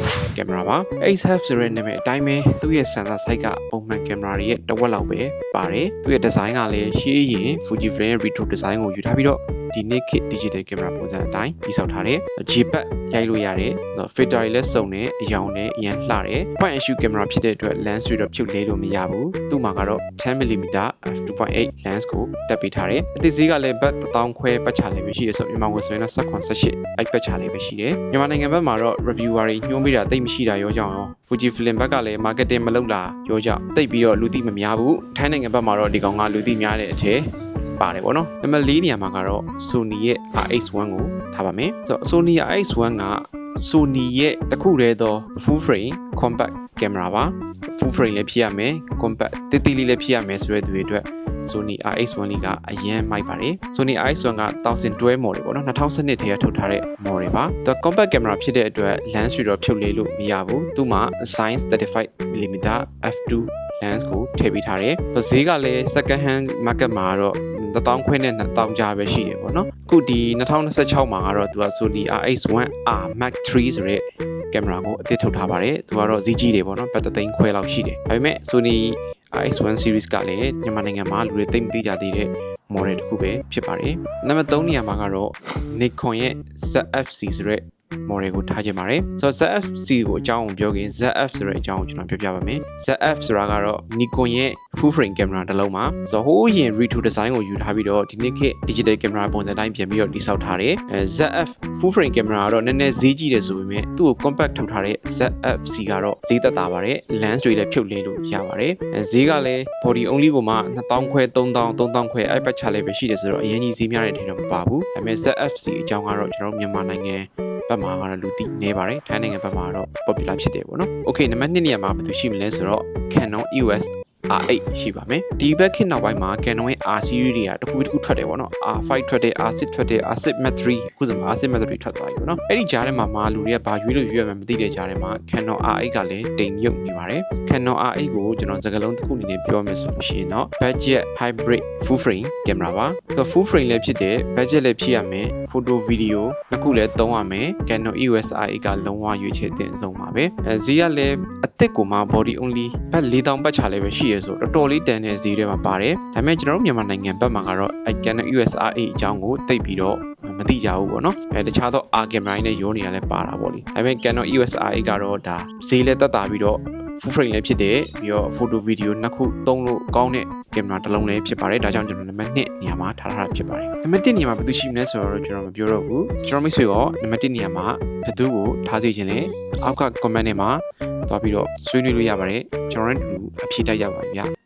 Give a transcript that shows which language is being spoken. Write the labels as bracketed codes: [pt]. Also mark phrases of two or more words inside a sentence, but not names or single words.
[my] ကင်မရာပါ X-F ဆိုတဲ့နာမည်အတိုင်းပဲသူ့ရဲ့ [en] sensor size [my] ကပုံမှန်ကင်မရာတွေရဲ့တစ်ဝက်လောက်ပဲပါတယ်သူ့ရဲ့ design ကလည်းရှေးရင် Fuji Flip ရဲ့ [en] retro design [my] ကိုယူထားပြီးတော့ဒီနေ့ခေတ် [en] digital camera [my] ပုံစံအတိုင်းတည်ဆောက်ထားတယ်။ J-pad ရိုက်လို့ရတယ်။ filter တွေလည်းစုံတယ်အရောင်နဲ့အရင်လှတယ်။ [en] point and shoot camera [my] ဖြစ်တဲ့အတွက် lens တွေတော့ဖြုတ်လဲလို့မရဘူး။သူ့မှာကတော့ 10mm f2.8 lens ကိုတက်ပေးထားတယ်။အသစ်ဈေးကလည်းဘတ်1000ခွဲပတ်ချလေးပဲရှိတယ်ဆိုတော့မြန်မာဝင်ဆိုရင်တော့18အဲ့ပတ်ချလေးပဲရှိတယ်။မြန်မာနိုင်ငံဘက်မှာတော့ reviewer တွေညွှန်းပေးတာတိတ်မရှိတာရောကြောင်းရော Fuji Film ဘက်ကလည်း marketing မလုပ်တာရောကြောင်း တိတ်ပြီးတော့လူသိမများဘူး။ထိုင်းနိုင်ငံဘက်မှာတော့ဒီကောင်ကလူသိများတဲ့အထက်ပါတယ်ပေါ့နော်နံပါတ်4နေရာမှာကတော့ Sony ရဲ့ RX1 ကိုထားပါမယ် ဆိုတော့ Sony RX1 က Sony ရဲ့တစ်ခုတည်းသော [en] full frame compact camera [my] ပါ [en] full frame [my] လည်းဖြစ်ရမယ် compact တိတိလေးလည်းဖြစ်ရ မယ်ဆိုတဲ့သူတွေအတွက် Sony RX1 လေးကအရင်မိုက်ပါတယ် Sony RX1 က1012 model ပေါ့နော်2012ထဲကထုတ်ထားတဲ့ model ပါသူ [en] compact camera [my] ဖြစ်တဲ့အတွက် lens တွေတော့ဖြုတ်လဲလို့မရဘူးသူ့မှာ size 35mm f2 lens ကိုထည့်ပေးထားတယ်ဈေးကလည်း [en] second hand market [my] မှာတော့1000ခွဲနဲ့2000ကြားပဲရှိတယ်ပေါ့နော်အခုဒီ2026မှာကတော့သူက Sony RX1R Mark III ဆိုတဲ့ကင်မ ရာကိုအသစ်ထုတ်ထားပါတယ်သူကတော့ဈေးကြီးတယ်ပေါ့နော်ပတ်3သိန်းခွဲလောက်ရှိတယ်ဒါပေမဲ့ Sony RX1 series ကလည်းမြန်မာနိုင်ငံမှာလူတွေသိမသိကြသေးတဲ့ model တစ်ခုပဲဖြစ်ပါတယ်နံပါတ်3နေရာမှာကတော့ Nikon ရဲ့ ZF-C ဆိုတဲ့model ကိုထားကြပါတယ်ဆိုတော့ ZF-C ကိုအကြောင်းပြောခင် ZF ဆိုတဲ့အကြောင်းကိုကျွန်တော်ပြောပြပါမယ် ZF ဆိုတာကတော့ Nikon ရဲ့ [en] full frame camera [my] တစ်လုံးပါဆိုတော့ဟိုးရင် [en] retro design [my] ကိုယူထားပြီးတော့ဒီနေ့ခေတ် [en] digital camera [my] ပုံစံတိုင်းပြန်ပြီးတော့တည်ဆောက်ထားတယ် ZF [en] full frame camera [my] ကတော့နည်းနည်းဈေး ကြီးတယ်ဆိုပေမဲ့သူ့ကို compact ထုတ်ထားတဲ့ ZF-C ကတော့ဈေးသက်သာပါတယ် lens တွေလည်းဖြုတ်လဲလို့ရပါတယ်ဈေးကလည်း [en] body only [my] ကိုမှ2000ခွဲ3000ခွဲအဲ့ပတ်ချလဲပဲရှိတယ်ဆိုတော့အရင်ကြီးဈေးများတဲ့ထဲတော့မပါဘူးဒါပေမဲ့ ZF-C အကြောင်းကတော့ကျွန်တော်တို့မြန်မာနိုင်ငံဘက်မှာကတော့လူသိနေပါတယ်ထိုင်းနိုင်ငံဘက်မှာတော့ popular ဖြစ်တယ်ပေါ့နော် Okay နံပါတ်2နေရာမှာဘယ်သူရှိမလဲဆိုတော့ Canon EOS R8 ရှိပါမယ်ဒီဘက်ခေတ်နောက်ပိုင်းမှာ Canon ရဲ့ R series တွေကတစ်ခုထွက်တယ်ပေါ့နော် R5 ထွက်တယ် R6 ထွက်တယ် R6 Mark III အခုဆိုမှ R6 Mark III ထွက်သွားပြီပေါ့နော်အဲ့ဒီကြားထဲမှာလူတွေကဘာရွေးလို့ရွေးရမှမသိတဲ့ကြားထဲမှာ Canon R8 ကလည်းတိမ်မြုပ်နေပါတယ် Canon R8 ကိုကျွန်တော်စကားလုံးတစ်ခုအနေနဲ့ပြောမယ်ဆိုလို့ရှိရင်တော့ [en] budget hybrid full frame camera [my] ပါဆိုတော့ [en] full frame [my] လည်းဖြစ်တယ် budget လည်းဖြစ်ရမယ် [en] photo video [my] နှစ်ခုလည်းသုံးရမယ် Canon EOS R8 ကလုံးဝရွေးချ ယ်တဲ့အဆုံးပါပဲဈေးကလည်းအသစ်ကိုမှ [en] body only [my] ဘတ်4000ပတ်ချလည်းပဲရှိရဆိုတော်တော်လေးတန်တဲ့ဈေးတွေမှာပါတယ်ဒါပေမဲ့ကျွန်တော်တို့မြန်မာနိုင်ငံဘက်မှာ ကတော့ Canon EOS R8 အကြောင်းကိုသိပြီးတော့မသိကြဘူးပေါ့နော်တခြားသော R camera တွေနဲ့ရောနေရလဲပါတာပေါ့လေဒါပေမဲ့ Canon EOS R8 ကတော့ဒါဈေးလည်းတက်တာပြီးတော့ [en] full frame [my] လည်းဖြစ်တယ်ပြီးတော့ [en] photo video [my] နှစ်ခုသုံးလို့ကောင်းတဲ့ကင်မရာတစ်လုံးလည်းဖြစ်ပါတယ်ဒါကြောင့်ကျွန်တော်နံပါတ်2နေရာမှာထားထားတာဖြစ်ပါတယ်နံပါတ်1နေရာမှာဘယ်သူရှိမလဲဆိုတော့ကျွန်တော်မပြောတော့ဘူးကျွန်တော်မိတ်ဆွေရောနံပါတ်1နေရာမှာဘယ်သူကိုထားစေချင်လဲအောက်က comment ထဲမှာသွားပြီးတော့ဆွေးနွေးလို့ရပါတယ်ကျွန်တော်တို့အဖြေတိုက်ရပါဗျာ